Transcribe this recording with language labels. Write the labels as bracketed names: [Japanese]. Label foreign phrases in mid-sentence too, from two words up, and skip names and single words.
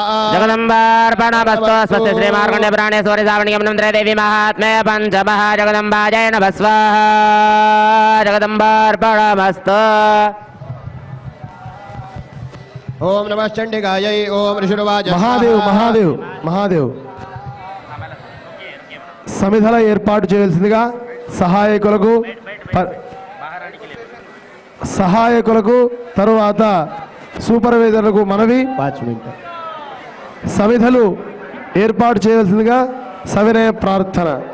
[Sanskrit] जगदम्बार्पणमस्तु स्वस्ति श्रीमार्कण्डेयपुराणे सूर्यसावणीगमनं त्रयदेवी महात्म्ये पञ्चमः जगदम्बाजय नमः स्वाहा जगदम्बार्पणमस्तु ओम नमः चंडिकायै ओम ऋषिरुवाच [Telugu] మహాదేవ్ మహాదేవ్ మహాదేవ్ సమిధల ఏర్పాటు చేయాల్సిందిగా సహాయకులకు తరువాత సూపర్వైజర్లకు మనవి సమిధలు ఏర్పాటు చేయవలసిందిగా సవినయ ప్రార్థన.